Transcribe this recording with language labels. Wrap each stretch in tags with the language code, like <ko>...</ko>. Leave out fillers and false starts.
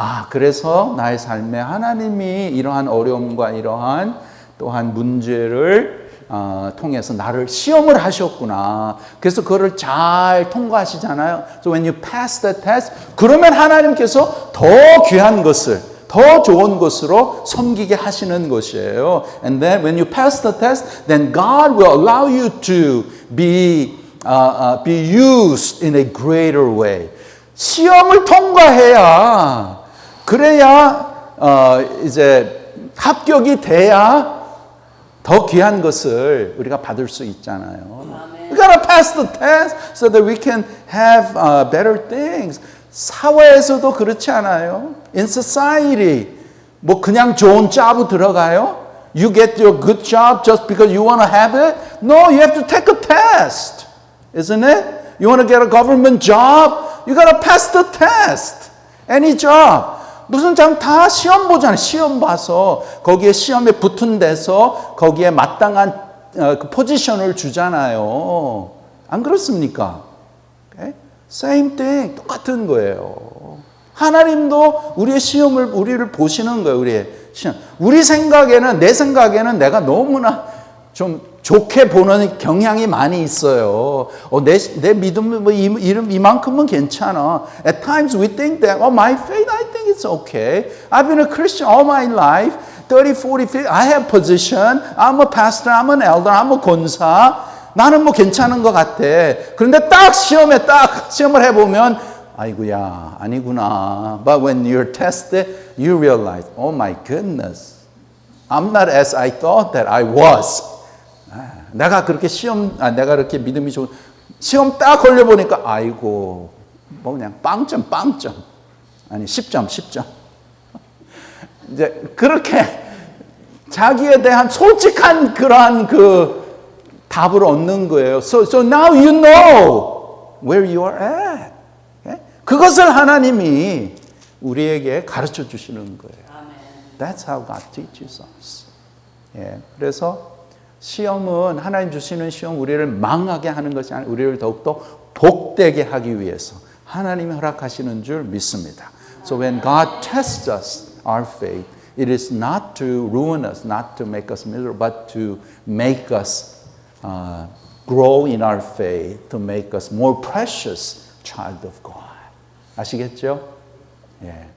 <ko>그래서 나의 삶에 하나님이 이러한 어려움과 이러한 또한 문제를 통해서 나를 시험을 하셨구나. 그래서 그거를 잘 통과하시잖아요.</ko> <en>So when you pass the test,</en> <ko>그러면 하나님께서 더 귀한 것을, 더 좋은 것으로 섬기게 하시는 것이에요.</ko> <en>And then when you pass the test, then God will allow you to be used in a greater way.</en> <ko>시험을 통과해야, 그래야 이제 합격이 돼야 더 귀한 것을 우리가 받을 수 있잖아요.</ko> <en>We gotta pass the test so that we can have better things.</en> <ko>사회에서도 그렇지 않아요?</ko> <en>In society,</en> <ko>뭐 그냥 좋은 job 들어가요?</ko> <en>You get your good job just because you want to have it? No, you have to take a test, isn't it? You want to get a government job? You gotta pass the test. Any job.</en> <ko>무슨 다 시험 보잖아요. 시험 봐서 거기에 시험에 붙은 데서 거기에 마땅한 그 포지션을 주잖아요. 안 그렇습니까?</ko> <en>Okay? Same thing.</en> <ko>똑같은 거예요. 하나님도 우리의 시험을 우리를 보시는 거예요. 우리의 시험. 우리 생각에는 내 생각에는 내가 너무나 좀 좋게 보는 경향이 많이 있어요. 내 믿음은 뭐 이만큼은 괜찮아.</ko> <en>At times we think that, my faith, I think it's okay. I've been a Christian all my life. 30, 40, 50, I have position. I'm a pastor, I'm an elder, I'm a 권사.</en> <ko>나는 뭐 괜찮은 것 같아. 그런데 시험을 해보면, 아이고야, 아니구나.</ko> <en>But when you're tested, you realize, oh my goodness. I'm not as I thought that I was.</en> <ko>내가 그렇게 믿음이 좋은, 시험 딱 걸려보니까, 아이고, 뭐 그냥 빵점. 아니, 10점. 이제 그렇게 자기에 대한 솔직한 그러한 그 답을 얻는 거예요.</ko> <en>So now you know where you are at. Okay?</en> <ko>그것을 하나님이 우리에게 가르쳐 주시는 거예요.</ko> <en>That's how God teaches us.</en> <ko>그래서 시험은 하나님 주시는 시험 우리를 망하게 하는 것이 아니라 우리를 더욱더 복되게 하기 위해서 하나님이 허락하시는 줄 믿습니다.</ko> <en>So when God tests us, our faith, it is not to ruin us, not to make us miserable, but to make us grow in our faith, to make us more precious child of God.</en> <ko>아시겠죠? 예.</ko>